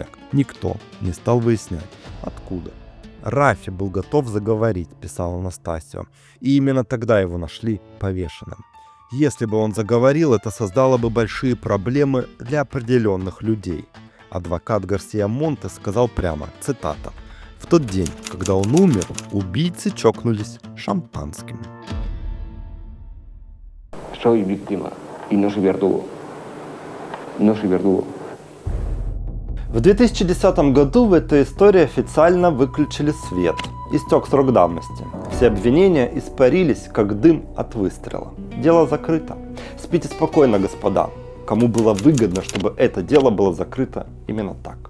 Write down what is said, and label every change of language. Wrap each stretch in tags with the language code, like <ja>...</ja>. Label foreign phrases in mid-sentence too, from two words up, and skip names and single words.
<ru>Никто не стал выяснять, откуда. Рафи был готов заговорить, писал Анастасио, и именно тогда его нашли повешенным. Если бы он заговорил, это создало бы большие проблемы для определенных людей. Адвокат Гарсия Монтес сказал прямо, цитата: «В тот день, когда он умер, убийцы чокнулись шампанским».</ru> <es>Soy víctima y no soy verdugo. No soy verdugo.</es> <ru>В 2010 году в этой истории официально выключили свет. Истек срок давности. Все обвинения испарились, как дым от выстрела. Дело закрыто. Спите спокойно, господа. Кому было выгодно, чтобы это дело было закрыто именно так.</ru>